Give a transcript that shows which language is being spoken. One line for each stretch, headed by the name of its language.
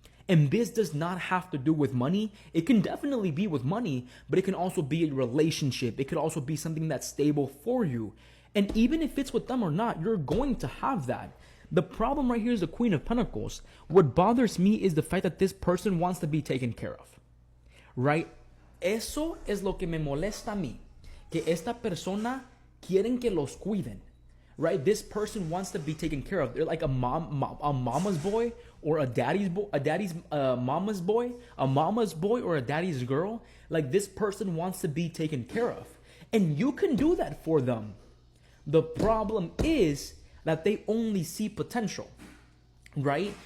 English: And this does not have to do with money. It can definitely be with money, but it can also be a relationship. It could also be something that's stable for you. And even if it's with them or not, you're going to have that. The problem right here is the Queen of Pentacles. What bothers me is the fact that this person wants to be taken care of. Right?
Spanish: Eso es lo que me molesta a mí. Que esta persona quieren que los cuiden.
English: Right? This person wants to be taken care of. They're like a mama's boy or a daddy's mama's boy, a mama's boy or a daddy's girl. Like this person wants to be taken care of. And you can do that for them. The problem is that they only see potential. Right?